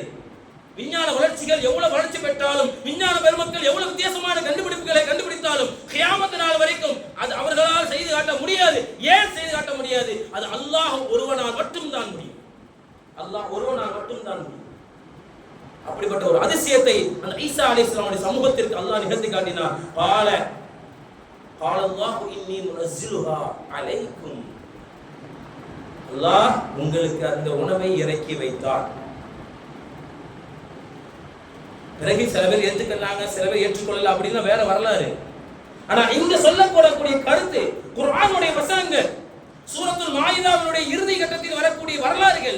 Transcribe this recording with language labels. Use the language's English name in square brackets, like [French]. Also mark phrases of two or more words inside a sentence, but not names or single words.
[Tamil] விஞ்ஞான வளர்ச்சிகள் எவ்வளவு வளர்ச்சி பெற்றாலும், விஞ்ஞான பெருமக்கள் எவ்வளவு வித்தியாசமான கண்டுபிடிப்புகளை கண்டுபிடித்தாலும் கியாமத் நாள் வரைக்கும் அது அவர்களால் செய்து காட்ட முடியாது. ஏன் செய்து காட்ட முடியாது? அது அல்லாஹ் ஒருவனால் மட்டும்தான் முடியும். அல்லாஹ் ஒருவனால் மட்டும்தான் முடியும். அப்படிப்பட்ட ஒரு அதிசயத்தை அந்த ஈசா அலைஹிஸ்ஸலாமுடைய சமூகத்திற்கு அல்லாஹ் நிகழ்த்தி காட்டினார். [Arabic] قال الله إني منزلها عليكم, [Tamil] அல்லாஹ் உங்களுக்கு அந்த உணவை இறக்கி வைத்தார். பிறகு சில பேர் ஏற்றுக்கொள்ளாங்க, சில பேர் ஏற்றுக்கொள்ளல, அப்படின்னா வேற வரலாறு. ஆனா இங்க சொல்லக்கூடக்கூடிய கருத்து குர்ஆனுடைய வசனங்கள், சூரத்துல் மாயிதாவுடைய இறுதி கட்டத்தில் வரக்கூடிய வரலாறுகள்.